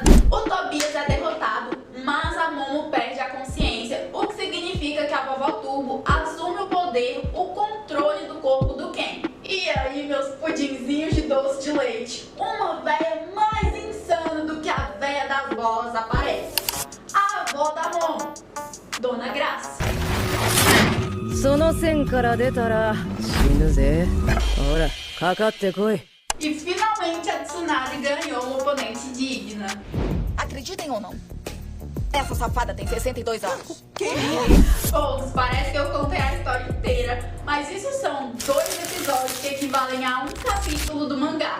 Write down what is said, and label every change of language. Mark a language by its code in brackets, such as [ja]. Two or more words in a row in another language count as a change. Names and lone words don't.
[pt] O Tobias é derrotado, mas a Momo perde a consciência, o que significa que a Vovó Turbo assume o poder, o controle do corpo do Ken. E aí, meus pudinzinhos de doce de leite, uma véia mais insana do que a véia das bolas aparece. A avó da Momo, Dona Graça. [ja] その線から出たら死ぬぜ。ほら、かかってこい。 [pt] E finalmente a Tsunade ganhou uma oponente digna. Acreditem ou não, essa safada tem 62 anos. Pô, parece que eu contei a história inteira, mas são 2 episódios que equivalem a um capítulo do mangá.